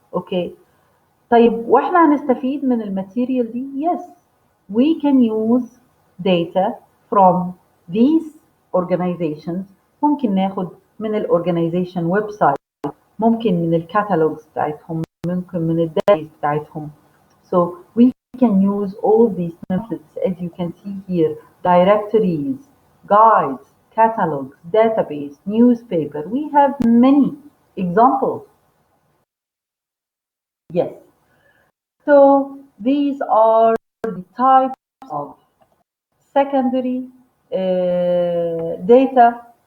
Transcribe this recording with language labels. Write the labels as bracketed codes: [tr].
[ar] اوكي طيب واحنا هنستفيد من الماتيريال دي [en] yes we can use data from these organizations. [ar] ممكن ناخد من الاورجنايزيشن ويب سايت ممكن من الكاتالوجز بتاعتهم ممكن من الداتابيس بتاعتهم. [en] so we can use all these methods as you can see here directories guides catalogs database newspaper we have many examples. Yes so these are the types of secondary data.